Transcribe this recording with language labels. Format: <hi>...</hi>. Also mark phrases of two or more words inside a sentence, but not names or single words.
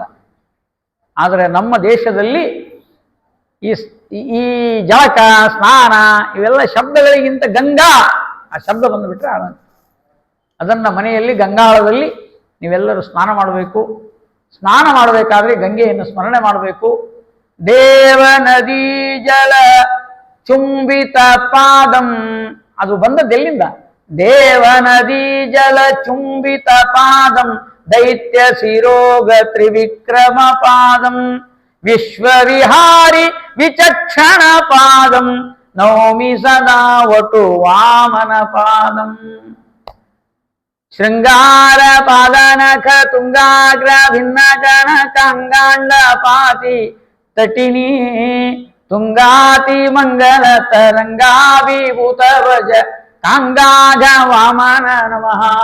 <kn>ಆದರೆ ನಮ್ಮ ದೇಶದಲ್ಲಿ ಈ ಜಳಕ, ಸ್ನಾನ ಇವೆಲ್ಲ ಶಬ್ದಗಳಿಗಿಂತ ಗಂಗಾ ಆ ಶಬ್ದ ಬಂದುಬಿಟ್ರೆ ಅದನ್ನು ಮನೆಯಲ್ಲಿ ಗಂಗಾಳದಲ್ಲಿ ನೀವೆಲ್ಲರೂ ಸ್ನಾನ ಮಾಡಬೇಕು. ಸ್ನಾನ ಮಾಡಬೇಕಾದ್ರೆ ಗಂಗೆಯನ್ನು ಸ್ಮರಣೆ ಮಾಡಬೇಕು.</kn> <sa>ದೇವ ನದಿ ಜಲ ಚುಂಬಿತ ಪಾದಂ,</sa> <kn>ಅದು ಬಂದದ್ದೆಲ್ಲಿಂದ?</kn> <sa>ದೇವ ನದಿ ಜಲ ಚುಂಬಿತ ಪಾದಂ ದೈತ್ಯ ಶಿರೋಗ ತ್ರಿವಿಕ್ರಮ ಪಾದಂ ವಿಶ್ವವಿಹಾರಿ ವಿಚಕ್ಷಣ ಪಾದಂ ನೌಮಿ ಸದಾ ವಟು ವಾಮನ ಪಾದಂ. ಶೃಂಗಾರ ಪಾದನಖ ತುಂಗಾಗ್ರ ಭಿನ್ನ ಜನ ಕಂಗಾಂಡ ಪಾತಿ ತಟಿನಿ ತುಂಗಾತಿ ಮಂಗಲ ತರಂಗಾಭಿಭೂತ ಭಜ ಕಾಂಗಾಜ ವಾಮನ ನಮಃ.</sa>